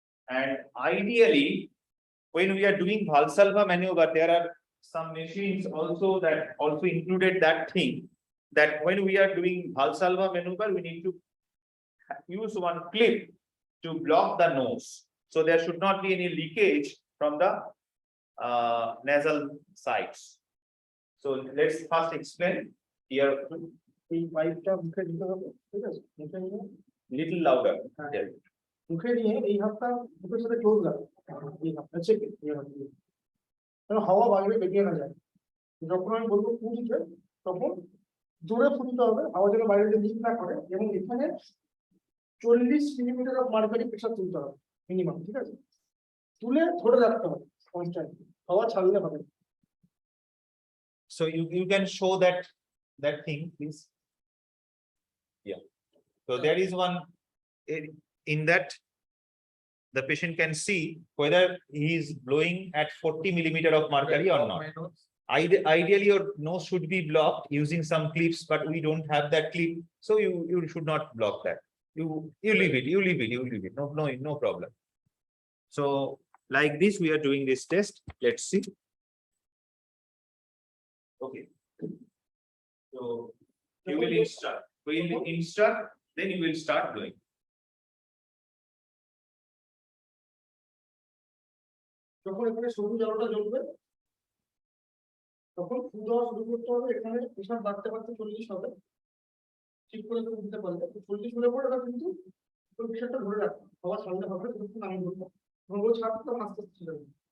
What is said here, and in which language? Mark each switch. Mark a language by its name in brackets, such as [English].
[English] And ideally, when we are doing Valsalva maneuver, there are some machines also that also included that thing, that when we are doing Valsalva maneuver, we need to use one clip to block the nose. So there should not be any leakage from the nasal sides. So let's first explain here. [Bangla] এই পাইপটা মুখে দিতে হবে, ঠিক আছে? মুখে নিয়ে [English] Little louder. Yeah. [Bangla] মুখে নিয়ে এই হাতটা মুখের সাথে ক্লোজ রাখো, এই হাতটা চেপে এই হাত দিয়ে, কারণ হাওয়া বাইরে বেরিয়ে না যায়। যখন আমি বলবো ফু দিতে, তখন জোরে ফু দিতে হবে, হাওয়া যেন বাইরে লিক না করে, এবং এখানে 40 মিলিমিটার অফ মার্কারি প্রেসার তুলতে হবে মিনিমাম, ঠিক আছে? তুলে ধরে রাখতে হবে কনস্ট্যান্ট, হাওয়া ছাড়লে হবে। [English] So you can show that thing, please. Yeah. So there is one in that the patient can see whether he is blowing at 40 millimeter of mercury or not. Ideally, your nose should be blocked using some clips, but we don't have that clip, so you should not block that. You leave it. You leave it. No problem. So like this, we are doing this test. Let's see. Okay. So you will instruct. Then you will start doing. [Bangla] যখন এখানে সবুজ আলোটা জ্বলবে, তখন ফু দেওয়া শুরু করতে হবে। এখানে প্রেসার বাড়তে 40 হবে, ঠিক করে তুমি দিতে পারলে 40 হলে পরে এটা কিন্তু ওই প্রেসারটা ধরে রাখো, হাওয়া ছাড়লে হবে, তখন আমি বলবো তখন ও ছাড়তে তখন আস্তে আস্তে ছেড়ে দেবে।